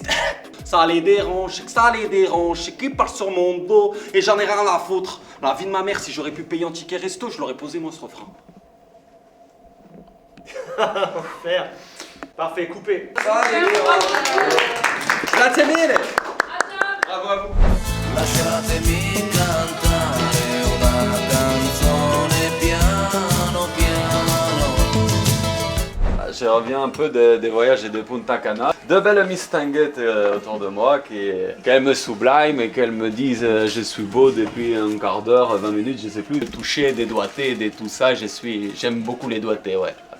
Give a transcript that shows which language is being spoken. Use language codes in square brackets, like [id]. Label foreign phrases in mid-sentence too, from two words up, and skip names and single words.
[fr] Ça les dérange, je sais que ça les dérange, je sais qu'ils parlent sur mon dos et j'en ai rien à foutre. La vie de ma mère, si j'aurais pu payer un ticket resto, je l'aurais posé moi ce refrain. Faire. Parfait, coupé. [it] Grazie mille. [fr] Bravo à vous. [it] Lasciatemi cantare una canzone piano piano. [fr] Je reviens un peu des voyages et de Punta Cana. De belles mistinguettes autour de moi qu'elles me subliment et qu'elles me disent je suis beau depuis un quart d'heure, 20 minutes, je sais plus. Toucher, des doigtés, des tout ça, j'aime beaucoup les doigtés, ouais.